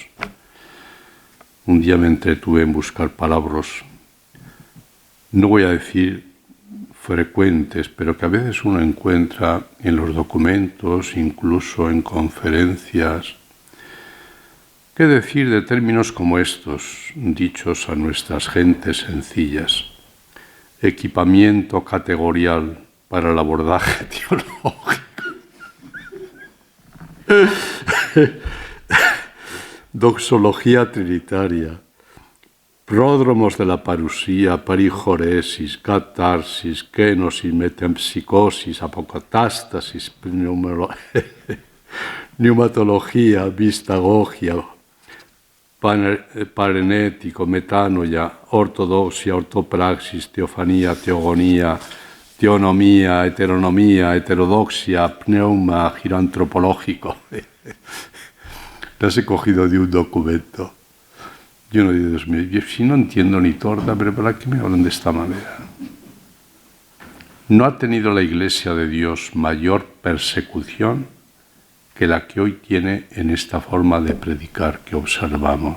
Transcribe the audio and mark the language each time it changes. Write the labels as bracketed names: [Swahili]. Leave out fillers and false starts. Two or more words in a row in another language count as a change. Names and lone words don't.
[Spanish] Un día me entretuve en buscar palabras, no voy a decir frecuentes, pero que a veces uno encuentra en los documentos, incluso en conferencias. ¿Qué decir de términos como estos, dichos a nuestras gentes sencillas? Equipamiento categorial para el abordaje teológico. Doxología trinitaria. Pródromos de la parusía, perijoresis, catarsis, kenosis, metempsicosis, apocatástasis, neumatología, vistagogia, parenético, metanoia, ortodoxia, ortopraxis, teofanía, teogonía, teonomía, heteronomía, heterodoxia, pneuma, giro antropológico. Las he cogido de un documento. Yo no digo, Dios mío, si no entiendo ni torta, pero ¿para qué me hablan de esta manera? No ha tenido la Iglesia de Dios mayor persecución que la que hoy tiene en esta forma de predicar que observamos.